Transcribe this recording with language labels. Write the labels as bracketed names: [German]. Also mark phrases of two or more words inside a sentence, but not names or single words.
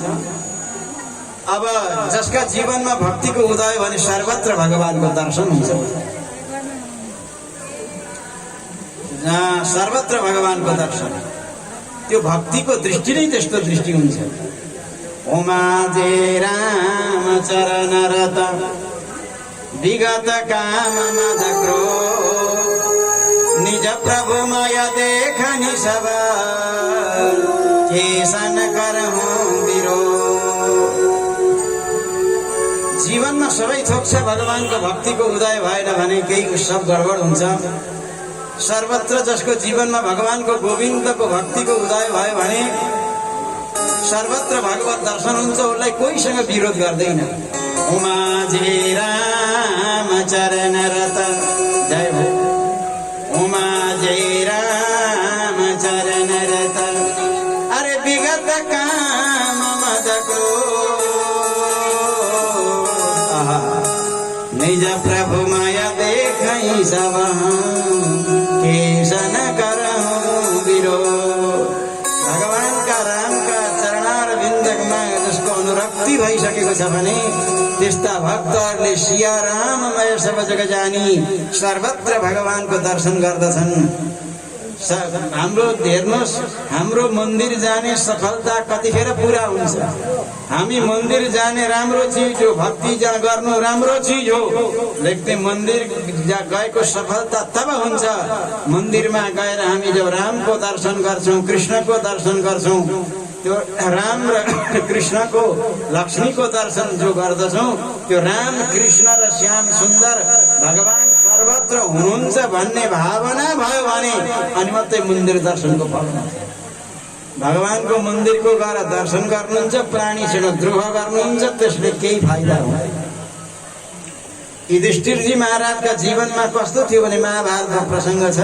[Nepali] अब जसका जीवनमा भक्तिको उदय भने सर्वत्र भगवानको दर्शन हुन्छ। सर्वत्र भगवानको दर्शन, त्यो भक्तिको दृष्टि नै त्यस्तो दृष्टि हुन्छ। [Awadhi] ओमा जे राम चरण रत विगत काम मद क्रोध निज प्रभु मय देखनि सब केसन करहु विरोध। [Nepali] जीवनमा सबै थोक छ, भगवानको भक्तिको उदय भएन भने केही सब गडबड हुन्छ। सर्वत्र जसको जीवनमा भगवानको गोविन्दको भक्तिको उदय भयो भने सर्वत्र भगवत दर्शन हुन्छ, उसलाई कोहीसँग विरोध गर्दैन। [Awadhi] उमा जे राम चरण रत, जय हो। उमा जे राम चरण रत, अरे विगत काम मद क्रोध, निज प्रभु माया देखै सब केसन करहु विरोध। [Nepali] भगवानका रामका चरणार बिन्दमा जसको अनुरक्ति भइसकेको छ भने त्यस्ता भक्तहरूले [Awadhi] सिया राममय सब जग जानी [Nepali] सर्वत्र भगवानको दर्शन गर्दछन्। हाम्रो हेर्नुहोस्, हाम्रो मन्दिर जाने सफलता कतिखेर पुरा हुन्छ? हामी मन्दिर जाने राम्रो चिज हो, भक्ति गर्नु राम्रो चिज हो, लेकिन मन्दिर गएको सफलता तब हुन्छ मन्दिरमा गएर हामी जब रामको दर्शन गर्छौं, कृष्णको दर्शन गर्छौं, त्यो राम र कृष्णको लक्ष्मीको दर्शन जो गर्दछौं, त्यो राम कृष्ण र श्याम सुन्दर भगवान सर्वत्र हुनुहुन्छ भन्ने भावना भयो भने अनि मात्रै मन्दिर दर्शनको फल हुन्छ। भगवानको मन्दिरको गएर दर्शन गर्नुहुन्छ, प्राणीसँग द्रोह गर्नुहुन्छ, त्यसले केही फाइदा हुँदैन। युधिष्ठिरजी महाराजका जीवनमा कस्तो थियो भने महाभारतमा प्रसङ्ग छ।